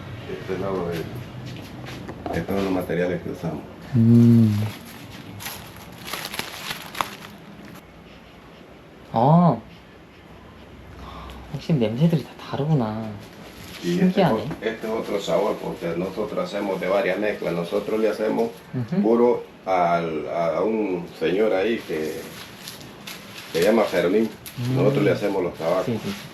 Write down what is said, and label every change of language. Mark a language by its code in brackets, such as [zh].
[es] Este es estos son los materiales que usamos. [ko] 아, 확실히 냄새들이 다 다르구나. [es] Y [ko] 신기하네. [es] este es otro sabor porque nosotros hacemos de varias mezclas. Nosotros le hacemos Ujú. puro a un señor ahí que se llama Fermín. Nosotros le hacemos los tabacos. Sí, sí.